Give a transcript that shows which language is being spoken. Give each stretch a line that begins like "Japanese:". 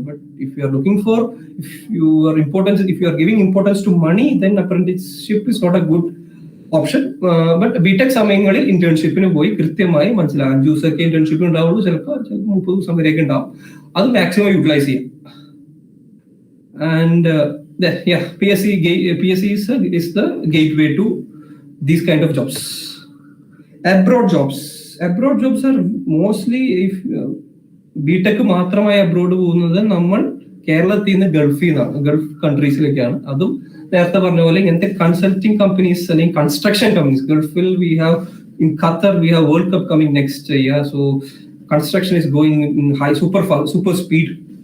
English: But if you are looking for, if you are giving importance to money, then apprenticeship is not a good option.
Malayalam: But BTech സമയങ്ങളിൽ ഇന്റേൺഷിപ്പിന് പോയി കൃത്യമായി മനസ്സിലാകാം. 5 ദിവസമൊക്കെ internship ഉണ്ടാവുള്ളൂ, ചിലപ്പോൾ 30 ദിവസം വരെയൊക്കെ ഉണ്ടാവും. അത് മാക്സിമം യൂട്ടിലൈസ് ചെയ്യാം.
English: And PSC is the gateway to these kind of jobs. Abroad jobs are mostly, if
Malayalam: BTech മാത്രമായി അബ്രോഡ് പോകുന്നത് നമ്മൾ കേരളത്തിൽ നിന്ന് ഗൾഫ് കൺട്രീസിലേക്കാണ്. അതും നേരത്തെ പറഞ്ഞ പോലെ ഇങ്ങനത്തെ കൺസൾട്ടിങ് കമ്പനീസ് അല്ലെങ്കിൽ കൺസ്ട്രക്ഷൻ കമ്പനീസ്.
English: ഗൾഫിൽ we have in Qatar we have world cup coming next year, so construction is going in high super speed.